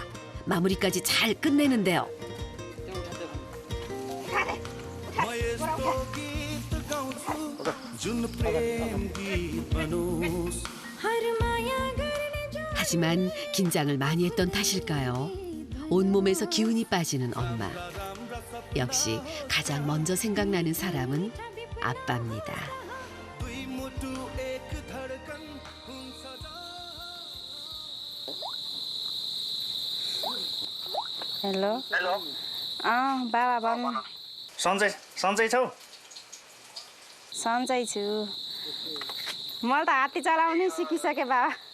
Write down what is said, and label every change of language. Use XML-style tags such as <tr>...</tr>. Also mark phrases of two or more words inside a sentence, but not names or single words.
<ko>마무리까지 잘 끝내는데요. 하지만 긴장을 많이 했던 탓일까요? 온몸에서 기운이 빠지는 엄마. 역시 가장 먼저 생각나는 사람은 아빠입니다.</ko> <ne>हेलो हेलो बाबा भन्नु सन्चै छौ सन्चै छु मैले त हात्ती चलाउनै सिकिसकेँ बाबा</ne>